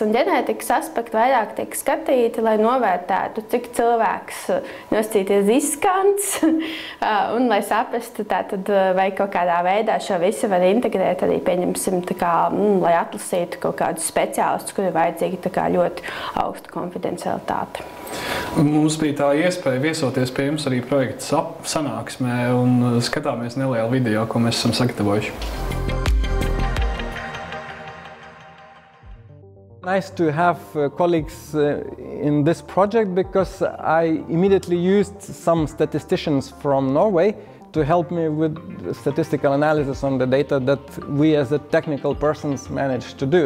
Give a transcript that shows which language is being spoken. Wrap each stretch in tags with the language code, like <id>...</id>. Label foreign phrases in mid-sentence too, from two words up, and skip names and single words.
<lv>Un ģenētikas aspekti vairāk tiek skatīti, lai novērtētu, cik cilvēks nosacīt ir riskants, un lai saprastu, vai kaut kādā veidā šo visu var integrēt arī, pieņemsim, lai atlasītu kaut kādus speciālistus, kur ir vajadzīga ļoti augsta konfidencialitāte. Mums bija tā iespēja viesoties pie jums arī projekta sanāksmē un skatāmies nelielu video, ko mēs esam sagatavojuši.</lv> <en>Nice to have colleagues in this project because I immediately used some statisticians from Norway to help me with statistical analysis on the data that we as a technical persons managed to do.</en>